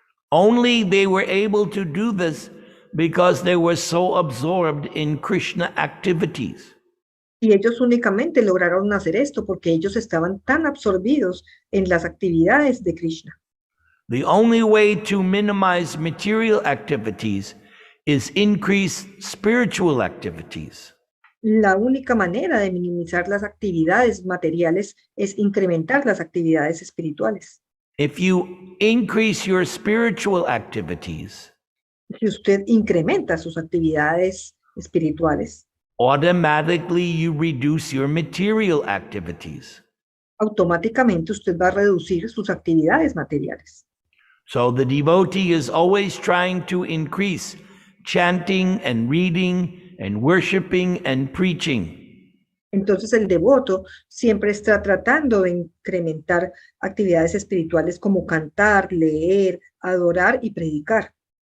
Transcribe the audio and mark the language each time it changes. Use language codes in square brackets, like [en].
[en] Only they were able to do this because they were so absorbed in Krishna activities. [es] Y ellos únicamente lograron hacer esto porque ellos estaban tan absorbidos en las actividades de Krishna. [en] The only way to minimize material activities is increase spiritual activities. [es] La única manera de minimizar las actividades materiales es incrementar las actividades espirituales. [en] If you increase your spiritual activities, [es] Si usted incrementa sus actividades espirituales, [en] automatically you reduce your material activities. [es] automáticamente usted va a reducir sus actividades materiales. [en] So the devotee is always trying to increase chanting and reading and worshiping and preaching. [es] Entonces el devoto siempre está tratando de incrementar actividades espirituales como cantar, leer, adorar y predicar.